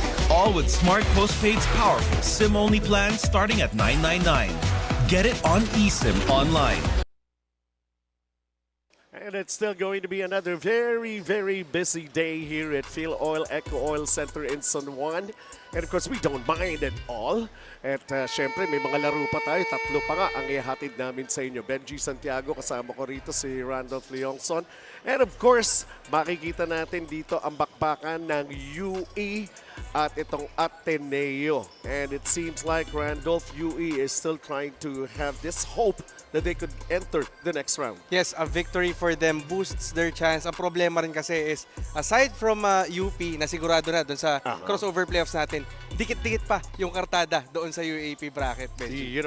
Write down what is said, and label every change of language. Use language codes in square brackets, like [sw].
[en] All with Smart Postpaid's powerful SIM-only plan starting at $9.99. Get it on eSIM online. And it's still going to be another very, very busy day here at FilOil EcoOil Center in San Juan. And of course, we don't mind at all. [tl] At syempre, may mga laro pa tayo. Tatlo pa nga ang ihatid namin sa inyo. Benji Santiago, kasama ko rito si Randolph Leongson. [en] And of course, [tl] makikita natin dito ang bakbakan ng UE at itong Ateneo. [en] And it seems like Randolph, UE is still trying to have this hope that they could enter the next round. Yes, a victory for them boosts their chance. [tl] Ang problema rin kasi is, [en] aside from UP, [tl] na sigurado na doon sa crossover playoffs natin, dikit-dikit pa yung kartada doon sa UAAP bracket, Benji.